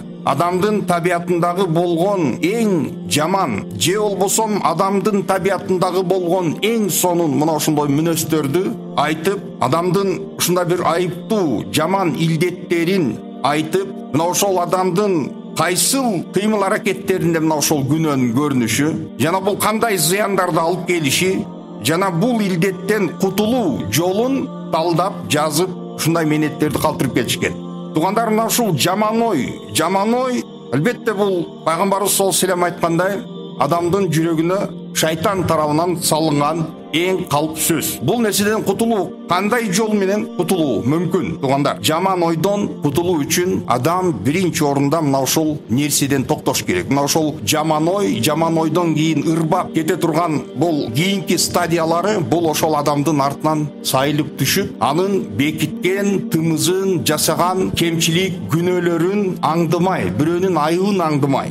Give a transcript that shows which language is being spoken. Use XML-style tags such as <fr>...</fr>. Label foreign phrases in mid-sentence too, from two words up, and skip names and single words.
<ky>Адамдын табиятындагы болгон эң жаман, же болбосо адамдын табиятындагы болгон эң сонун мына ушундай мүнөздөрдү айтып, адамдын ушундай бир айыптуу жаман илдеттерин айтып, мына ошол адамдын кайсыл кыймыл аракеттеринде мына ошол күнөөнүн көрүнүшү, жана бул кандай зыяндарды алып келиши, жана бул илдеттен кутулуу жолун талдап жазып, ушундай мээнеттерди калтырып келишкен. Тугандар, мына ушул жаман ой, албетте бул пайгамбарыбыз</ky> <ar>صلى الله عليه وسلم</ar> <ky>айткандай, адамдын жүрөгүнө шайтан тарабынан салынган эң калп сөз. Бул нерседен кутулуу кандай жол менен кутулуу мүмкүн? Тугандар, жаман ойдон кутулуу үчүн адам биринчи орунда мына ушул нерседен токтош керек. Мына ушул жаман ойдон кийин ырбап кете турган бул кийинки стадиялары, бул ошол адамдын артынан сайылып түшүп, анын бекиткен тымызын жасаган кемчилик күнөөлөрүн аңдымай, бирөөнүн айыбын аңдымай.</ky>